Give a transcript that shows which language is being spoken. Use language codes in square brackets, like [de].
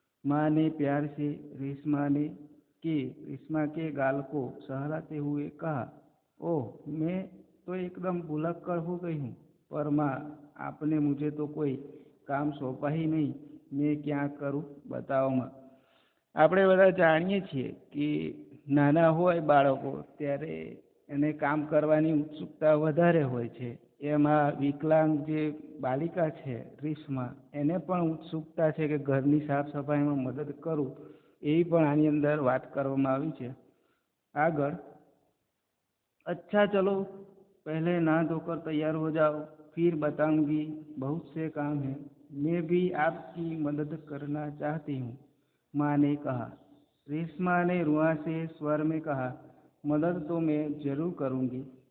[hi] माँ ने प्यार से रेशमा के गाल को सहलाते हुए कहा। ओह, मैं तो एकदम भुलक्कड़ हो गई हूँ। पर माँ, आपने मुझे तो कोई काम सौंपा ही नहीं। मैं क्या करूँ, बताओ माँ। [gu] આપણે બધા જાણીએ છીએ કે નાના હોય બાળકો ત્યારે એને કામ કરવાની ઉત્સુકતા વધારે હોય છે। એમાં વિકલાંગ જે બાલિકા છે રીશ્મા, એને પણ ઉત્સુકતા છે કે ઘરની સાફ સફાઈમાં મદદ કરું, એવી પણ આની અંદર વાત કરવામાં આવી છે। આગળ, [hi] अच्छा चलो, पहले नहा धोकर तैयार हो जाओ, फिर बताऊंगी। बहुत से काम हैं, मैं भी आपकी मदद करना चाहती हूँ, माँ ने कहा। रेशमा ने रुआंसे स्वर में कहा, मदद तो मैं जरूर करूँगी।